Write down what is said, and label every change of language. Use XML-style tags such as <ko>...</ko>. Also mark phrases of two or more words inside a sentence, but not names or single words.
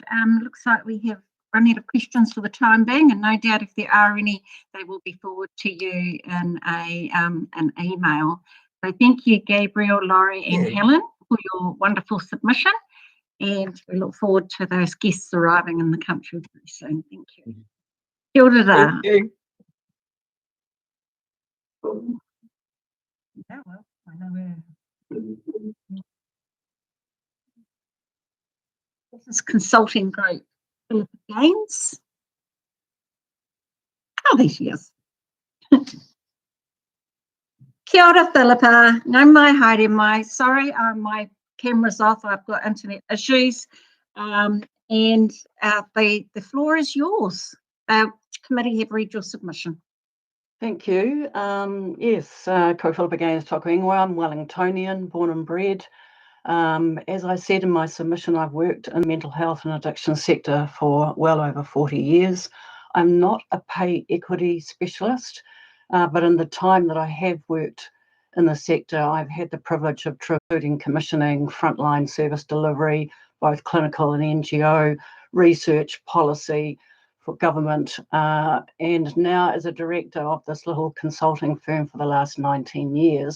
<en>Looks like we have run out of questions for the time being, and no doubt if there are any, they will be forwarded to you in an email. So thank you, Gabriel, Laurie and Helen, for your wonderful submission, and we look forward to those guests arriving in the country very soon. Thank you.</en> <mi>Kia ora.</mi> <en>Thank you. Yeah, well, I know where. This is consulting group, Philippa Gaines. Oh, there she is.</en> <mi>Kia ora, Philippa. No mai haere mai.</mi> <en>Sorry, my camera's off. I've got internet issues. And the floor is yours. Committee have read your submission. Thank you. Yes,</en> <mi>ko Philippa Gaines toku ingoa.</mi> <en>I'm Wellingtonian, born and bred. As I said in my submission, I've worked in the mental health and addiction sector for well over 40 years. I'm not a pay equity specialist, but in the time that I have worked in the sector, I've had the privilege of including commissioning, frontline service delivery, both clinical and NGO, research, policy for government, and now as a director of this little consulting firm for the last 19 years.</en>